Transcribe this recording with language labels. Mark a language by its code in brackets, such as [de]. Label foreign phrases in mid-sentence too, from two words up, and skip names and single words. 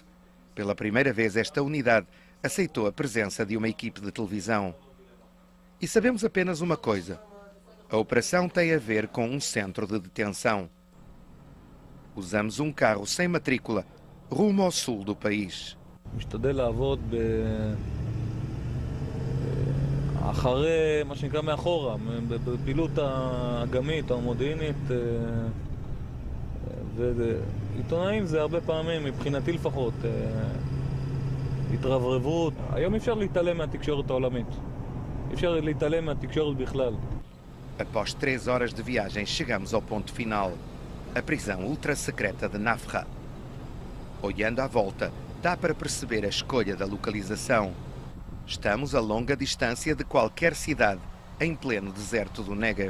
[pt] Pela primeira vez, esta unidade aceitou a presença de uma equipe de televisão. E sabemos apenas uma coisa: a operação tem a ver com um centro de detenção. Usamos um carro sem matrícula rumo ao sul do país. [he] משתדל לעבוד אחרי, מה שנקרא מאחורה, בפעילות האגמית או המודיעינית, ועיתונאים זה הרבה פעמים, מבחינתי לפחות, התרברבות. היום אפשר להתעלם מהתקשורת העולמית. אפשר להתעלם מהתקשורת בכלל. [pt] Após 3 horas de viagem, chegamos ao ponto final, a prisão ultra-secreta de Nafra. Olhando à volta, dá para perceber a escolha da localização. Estamos a longa distância de qualquer cidade, em pleno deserto do Negev.